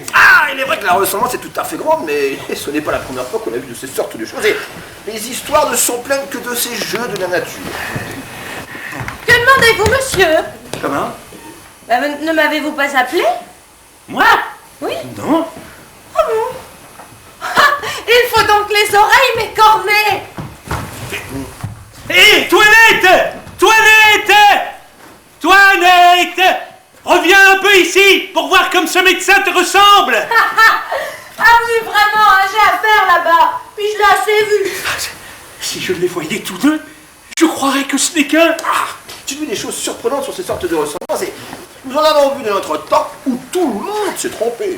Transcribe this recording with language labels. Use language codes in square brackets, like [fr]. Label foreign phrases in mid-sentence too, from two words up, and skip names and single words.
[fr] Ah, il est vrai que la ressemblance est tout à fait grande, mais ce n'est pas la première fois qu'on a vu de ces sortes de choses. Et les histoires ne sont pleines que de ces jeux de la nature. Que demandez-vous, monsieur? Comment? Ne m'avez-vous pas appelé? Moi? Oui. Non. Oh bon? Il faut donc les oreilles m'écorner. Hé, Toinette! Toinette! Toinette! Reviens un peu ici pour voir comme ce médecin te ressemble. Ah oui, vraiment, hein, j'ai affaire là-bas. Puis je l'ai assez vu. Si je les voyais tous deux, je croirais que ce n'est qu'un... J'ai vu des choses surprenantes sur ces sortes de ressemblances et nous en avons vu de notre temps où tout le monde s'est trompé.